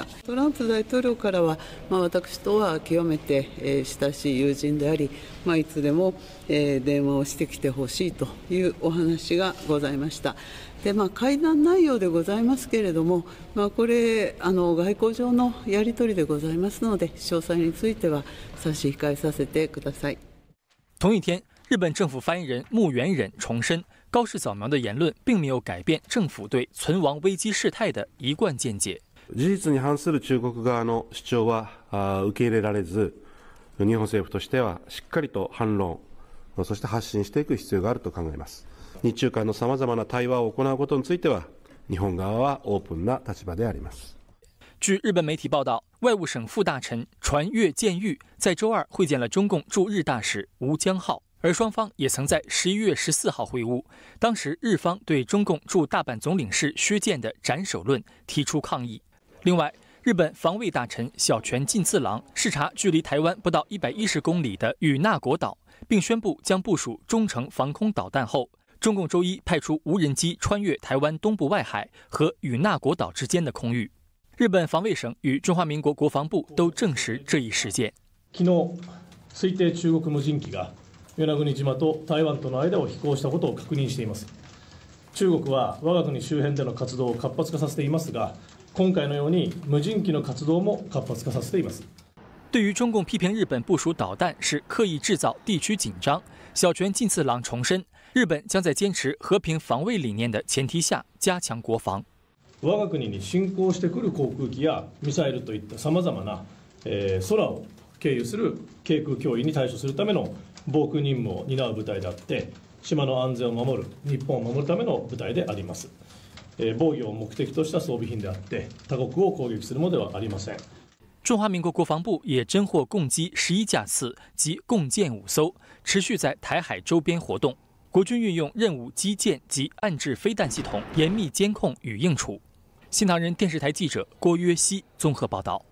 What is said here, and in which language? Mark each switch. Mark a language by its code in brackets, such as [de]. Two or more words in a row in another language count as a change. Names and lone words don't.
[ja] トランプ大統領からは、私とは極めて、親しい友人であり、いつでも、電話をしてきてほしいというお話がございました。で会談内容でございますけれども、これ外交上のやり取りでございますので、詳細については差し控えさせてください。 [zh] 同一天，日本政府发言人木原忍重申，高市早苗的言论并没有改变政府对存亡危机事態的一贯見解。 [ja] 事実に反する中国側の主張は受け入れられず、日本政府としてはしっかりと反論、そして発信していく必要があると考えます。日中間のさまざまな対話を行うことについては、日本側はオープンな立場であります。 [zh] 据日本媒体报道，外务省副大臣船越健裕在周二会见了中共驻日大使吴江浩，而双方也曾在11月14号会晤。当时日方对中共驻大阪总领事薛健的斩首论提出抗议。另外，日本防卫大臣小泉进次郎视察距离台湾不到110公里的与那国岛，并宣布将部署中程防空导弹后，中共周一派出无人機穿越台湾东部外海和与那国岛之間的空域。日本防衛省与中華民国国防部都證實這一事件。 [ja] 昨日、推定中国無人機が与那国島と台湾との間を飛行したことを確認しています。中国は我が国周辺での活動を活発化させていますが、今回のように無人機の活動も活発化させています。 [zh] 对于中共批评日本部署导弹是刻意制造地区紧張，小泉进次郎重申，日本将在堅持和平防衛理念的前提下加強國防。 [ja] 我が国に侵攻してくる航空機やミサイルといったさまざまな、空を経由する軽空脅威に対処するための防空任務を担う部隊であって、島の安全を守る、日本を守るための部隊であります。防御を目的とした装備品であって、他国を攻撃するものではありません。 [zh] 中华民国国防部也侦获共機11架次及共艦5艘，持续在台海周边活动。国军运用任务基建及暗制飞弹系统严密监控与应处。新唐人电视台记者郭约西综合报道。